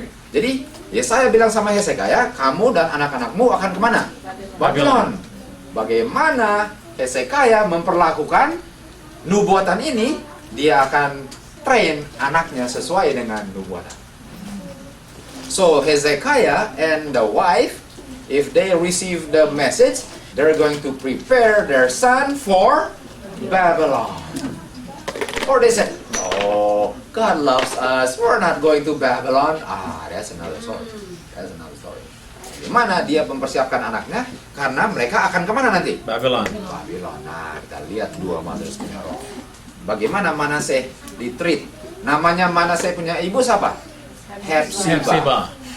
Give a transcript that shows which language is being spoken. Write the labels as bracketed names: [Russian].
[Indonesian] Jadi Yesaya bilang sama Hezekiah, kamu dan anak-anakmu akan kemana? Babylon. Bagaimana Hezekiah memperlakukan nubuatan ini? Dia akan train anaknya sesuai dengan nubuatan. [English] So Hezekiah and the wife, if they receive the message, they're going to prepare their son for Babylon. Or they said, "Oh, God loves us. We're not going to Babylon." That's another story. That's another story. [Indonesian] Gimana dia mempersiapkan anaknya? Karena mereka akan kemana nanti? Babylon. Babylon. Nah, kita lihat dua mothers punya roh. Bagaimana Manasseh ditreat? Namanya Manasseh punya ibu siapa? Hepzibah.